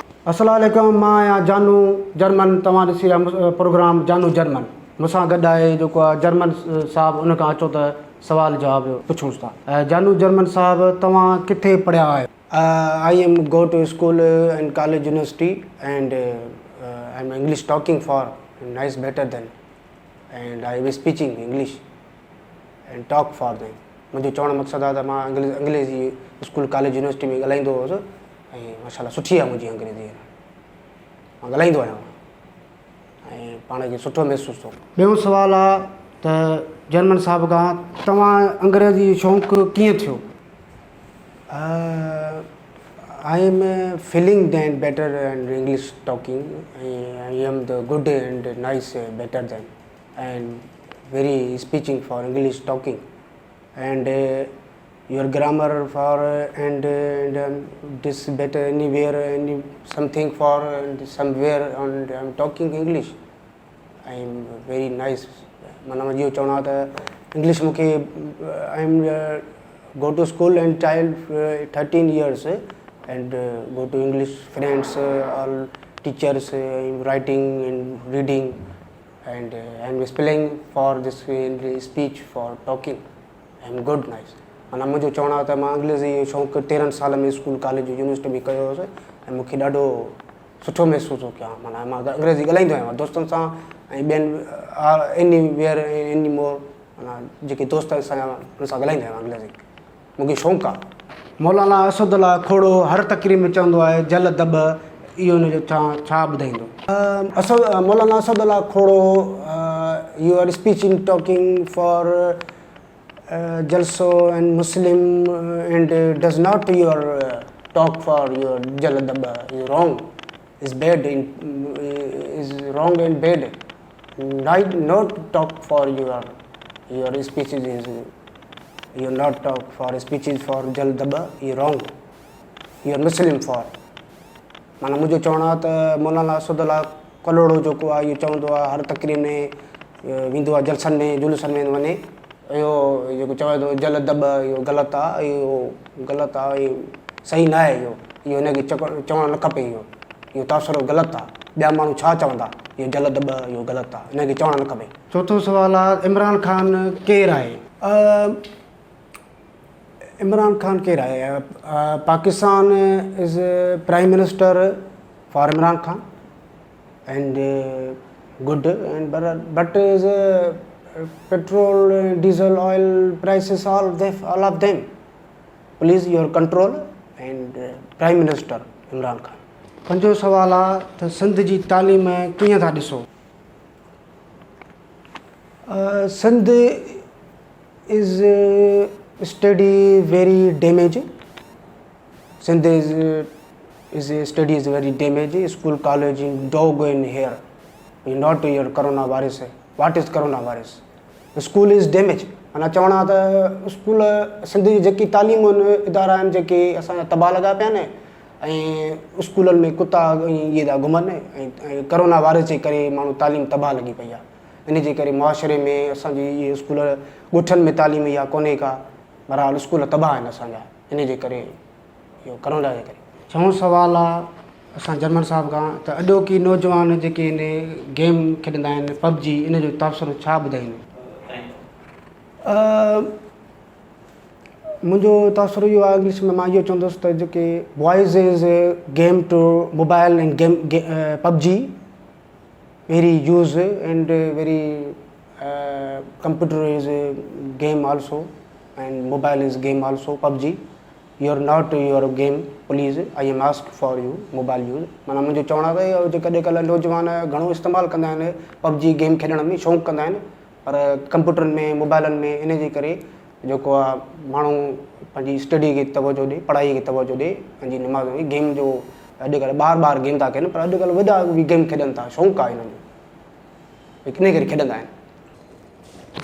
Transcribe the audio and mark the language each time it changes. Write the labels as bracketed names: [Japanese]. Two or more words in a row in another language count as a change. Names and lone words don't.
[Sindhi] अस्सलाम वालेकुम। मां आहियां जानू जर्मन। तव्हां ॾिसी रहिया प्रोग्राम जानू जर्मन। मूंसां गॾु आहे जेको आहे जर्मन साहब। उन खां अचो त सवाल जवाब पुछूंसि था। जानू जर्मन साहब, तव्हां किथे पढ़िया आहियो? [English] I am go to school and college university and I am English talking for nice better than and I am speeching English and talk for them. [Sindhi] मुंहिंजो चवण मक़सदु आहे त मां अंग्रेज़ी [English] school college university [Sindhi] में ॻाल्हाईंदो हुउसि ऐं माशाल्लाह सुठी आहे मुंहिंजी अंग्रेज़ी। मां ॻाल्हाईंदो आहियां ऐं पाण खे सुठो महसूसु थो। ॿियो सुवालु आहे त जर्मन साहब खां, तव्हां अंग्रेज़ी शौक़ु कीअं थियो? [English] I am feeling then better and English talking. I am the good and nice better than and very speaking for English talking and your grammar for and this better anywhere any something for and somewhere and I'm talking English. I am very nice. [Sindhi] माना मुझे चवना था [English] English मुझे I am go to school and child 13 years and go to English friends all teachers writing and reading and I am spelling for this speech for talking. I am good nice. [Sindhi] माना मुझे चवना था मां अंग्रेज़ी शौक़ु 13 साल में [English] school college university [Sindhi] में कयो हुउसि ऐं मूंखे ॾाढो सुठो महसूसु हो कयां। माना मां अंग्रेज़ी ॻाल्हाईंदो आहियां दोस्तनि सां ऐं ॿियनि [English] anywhere any more. [Sindhi] माना जेके दोस्त असांजा उन सां ॻाल्हाईंदा आहियूं अंग्रेज़ी। मूंखे शौक़ु आहे। मौलाना असदुल्ला खोड़ो हर तक़रीर में चवंदो आहे जल दॿ, इहो हुनजो छा ॿुधाईंदो? [English] मौलाना असदुल्ला खोड़ो you are speeching talking for jalso and Muslim and does not your talk for your jaladaba is wrong, is bad, is wrong and bad. Not talk for your speeches is you not talk for speeches for jaladaba is wrong. You are Muslim for. [Sindhi] माना मुझे चवना त मौलाना असदुल्ला कलोड़ो जेको आहे इहो चवंदो आहे हर तक़रीर में वेंदो आहे जलसनि में जुलूसनि में वञे इहो जेको चवे थो जल दॿ इहो ग़लति आहे, इहो ग़लति आहे, इहो सही न आहे, इहो हिनखे चवणु न खपे, इहो तासिरो ग़लति आहे। ॿिया माण्हू छा चवंदा, इहो जल दॿ इहो ग़लति आहे, हिनखे चवणु न खपे। चोथों सुवालु आहे इमरान खान केरु आहे? इमरान खान केरु आहे? [English] Pakistan is Prime Minister for Imran Khan and good and but is petrol, diesel, oil prices, all of them. Please your control and Prime Minister Imran Khan. [Sindhi] पंजो सवाल आहे त सिंध जी तालीम कीअं था ॾिसो? [English] सिंध is study very damaged. Sindh is study is very damaged. School, college, dog in here. Not your coronavirus. What is coronavirus? School is damaged. [Sindhi] माना चवणा त स्कूल सिंध जी जेकी तालीम इदारा आहिनि जेके असांजा तबाह लॻा पिया आहिनि ऐं स्कूलनि में कुता इहे था घुमनि ऐं [English] corona virus [Sindhi] जे करे माण्हू तालीम तबाह लॻी पई आहे। इन जे करे मुआशिरे में असांजी इहे स्कूल ॻोठनि में तालीम इहा कोन्हे का। बहरहाल स्कूल तबाह आहिनि असांजा इन जे करे, इहो करोना जे करे। छहों सवाल आहे असां जर्मन साहब खां त अॼोकी नौजवान जेके इन गेम खेॾंदा आहिनि पबजी, इन जो तासिरो छा ॿुधाईंदो? मुंहिंजो तासिरो इहो आहे इंग्लिश में मां इहो चवंदुसि त जेके [English] boys is game to mobile and game PUBG very use and very computer is game also and mobile is game also PUBG. You are not your game, please. I am ask for you mobile use. [Sindhi] माना मुझे चवणा था जो कॾहिं कल्ह नौजवान घणो इस्तेमालु कंदा आहिनि पबजी गेम खेॾण में शौक़ु कंदा आहिनि पर कंप्यूटरनि में मोबाइलनि में इन जे करे जेको आहे माण्हू पंहिंजी स्टडी खे तवजो ॾे, पढ़ाई खे तवजो ॾे, पंहिंजी निमाज़ में गेम जो अॼुकल्ह ॿार गेम था कनि पर अॼुकल्ह वॾा बि गेम खेॾनि था, शौक़ु आहे हिननि जो, इन करे खेॾंदा आहिनि।